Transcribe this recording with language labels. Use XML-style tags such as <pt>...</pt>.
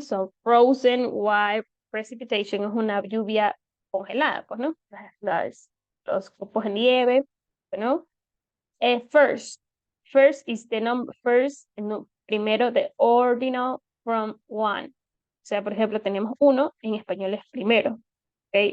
<en>So frozen white precipitation</en> <es>es una lluvia congelada, pues, ¿no? Los copos de nieve, ¿no?</es> <en>First is the number,</en> <es>primero,</es> <en>the ordinal from one.</en> <es>O sea, por ejemplo, tenemos uno, en español es primero. ¿Okay?</es>